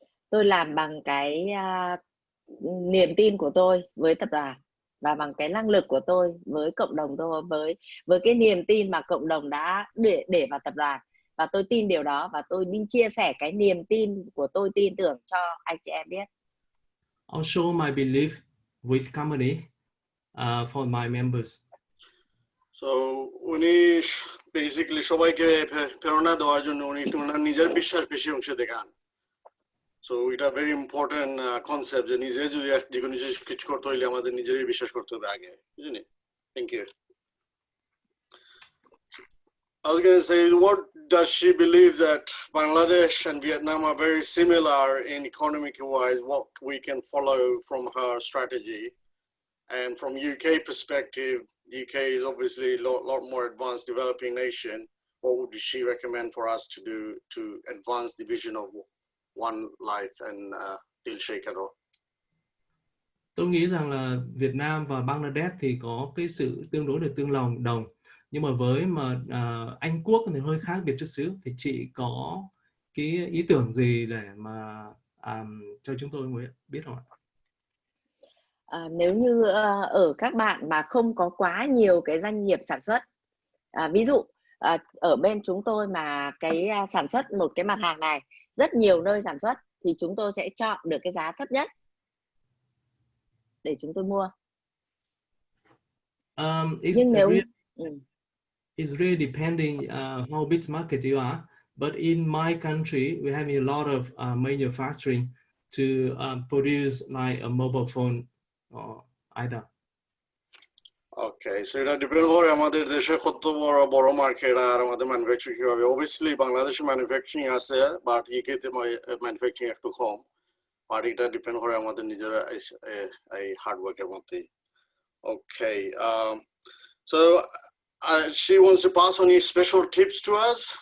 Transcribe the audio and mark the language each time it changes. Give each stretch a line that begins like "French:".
Vietnamese: Tôi làm bằng cái niềm tin của tôi với tập đoàn và bằng cái năng lực của tôi với cộng đồng tôi, với cái niềm tin mà cộng đồng đã để vào tập đoàn, và tôi tin điều đó và tôi đi chia sẻ cái niềm tin của tôi, tin tưởng cho anh chị em biết.
English: I'll show my belief with company for my members.
Bangla: So উনি basically সবাইকে প্রেরণা দেওয়ার জন্য উনি ওনার নিজের বিশ্বাস বেশি অংশে দেখান. So এটা
English: very important concept
Bangla: যে নিজে যদি যে কোনো কিছু করতে হইলে আমাদের নিজেরই বিশ্বাস করতে হবে আগে, বুঝলি?
English: Thank you. I was going to say, what does she believe that Bangladesh and Vietnam are very similar in economic wise, what we can follow from her strategy? And from UK perspective, the UK is obviously a lot more advanced developing nation. What would she recommend for us to do to advance the vision of One Life and DealShaker?
Vietnamese: Tôi nghĩ rằng là Việt Nam và Bangladesh thì có cái sự tương đối là tương đồng, nhưng mà với mà Anh Quốc thì hơi khác biệt chút xíu, thì chị có cái ý tưởng gì để mà cho chúng tôi biết không ạ? Nếu như ở các bạn mà không có quá nhiều cái doanh nghiệp sản xuất, ví dụ ở bên chúng tôi mà cái sản xuất một cái mặt hàng này rất nhiều nơi sản xuất, thì chúng tôi sẽ chọn được cái giá thấp nhất để chúng tôi mua. Nhưng nếu
English: it's really depending how big market you are, but in my country we have a lot of manufacturing to produce like a mobile phone or either.
Bangla: Okay, so এটা depend করে আমাদের দেশে কত বড় market আর আমাদের manufacturing কিভাবে. Obviously বাংলাদেশে manufacturing আছে, বাট ইউকেতে ম্যানুফ্যাকচারিং একটু কম, বাট এটা ডিপেন্ড করে আমাদের নিজের এই হার্ড ওয়ার্কের মধ্যে.
English: Okay, so she wants to pass on any special tips to us.